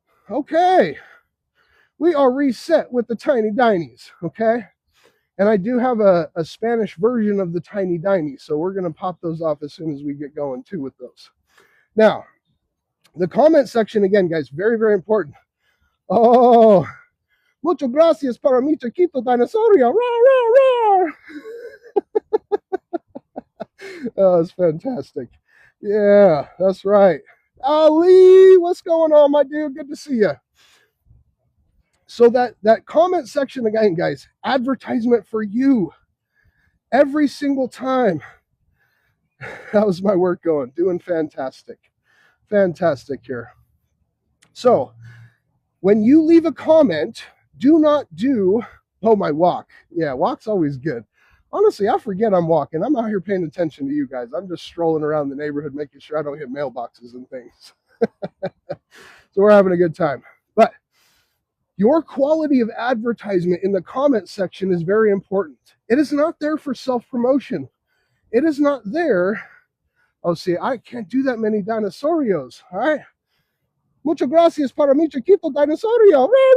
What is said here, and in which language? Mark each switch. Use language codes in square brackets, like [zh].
[en] Okay. We are reset with the Tiny Dinies, okay? And I do have a Spanish version of the Tiny Dinies, so we're going to pop those off as soon as we get going too with those. Now, the comment section, again, guys, very, very important. [es] Oh, muchas gracias para mi chiquito dinosaurio. Roar. [en] Oh, it's fantastic. Yeah, that's right. Ali, what's going on, my dude? Good to see you. So that comment section, again, guys, advertisement for you every single time. How's my work going? Doing fantastic. Fantastic here. So when you leave a comment, do not do, oh, my walk. Yeah, walk's always good. Honestly, I forget I'm walking. I'm out here paying attention to you guys. I'm just strolling around the neighborhood, making sure I don't hit mailboxes and things. So we're having a good time. But your quality of advertisement in the comment section is very important. It is not there for self-promotion. It is not there Oh, see, I can't do that many dinosaurios. All right. [es] Muchas gracias para mi chiquito dinosaurio.